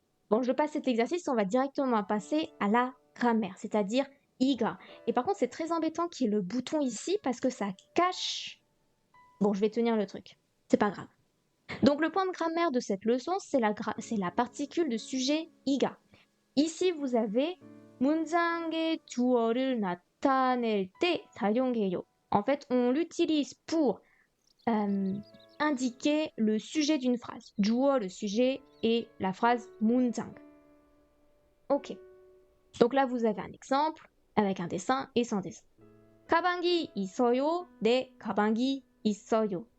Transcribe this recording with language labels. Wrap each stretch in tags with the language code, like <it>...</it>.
<fr>Bon, je passe cet exercice, on va directement passer à la grammaire, c'est-à-dire iga. Et par contre, c'est très embêtant qu'il y ait le bouton ici parce que ça cache. Bon, je vais tenir le truc, c'est pas grave. Donc, le point de grammaire de cette leçon, c'est la particule de sujet iga. Ici, vous avez</fr> <ko>문장의 주어를 나타낼 때 사용해요.</ko> <fr>En fait, on l'utilise pour indiquer le sujet d'une phrase. 주어, le sujet, et la phrase 문장. Ok. Donc là, vous avez un exemple avec un dessin et sans dessin.</fr> <ko>가방이 있어요? 네, 가방이 있어요.</ko>